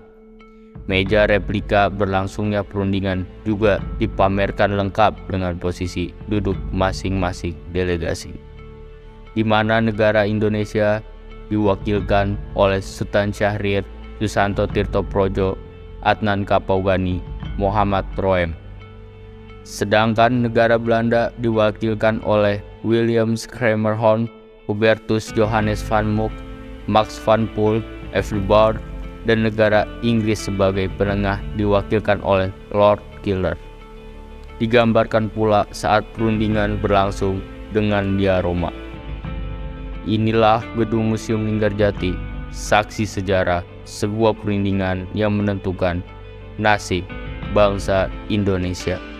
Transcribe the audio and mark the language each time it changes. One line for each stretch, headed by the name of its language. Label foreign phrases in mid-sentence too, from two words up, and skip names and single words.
Indonesian: Meja replika berlangsungnya perundingan juga dipamerkan lengkap dengan posisi duduk masing-masing delegasi, di mana negara Indonesia diwakilkan oleh Sultan Syahrir, Susanto Tirto Projo, Adnan Kapougani, Muhammad Roem. Sedangkan negara Belanda diwakilkan oleh William Schermerhorn, Hubertus Johannes van Mook, Max van Poel, Everard, dan negara Inggris sebagai penengah diwakilkan oleh Lord Killen. Digambarkan pula saat perundingan berlangsung dengan diaroma. Inilah Gedung Museum Linggajati, saksi sejarah sebuah perundingan yang menentukan nasib bangsa Indonesia.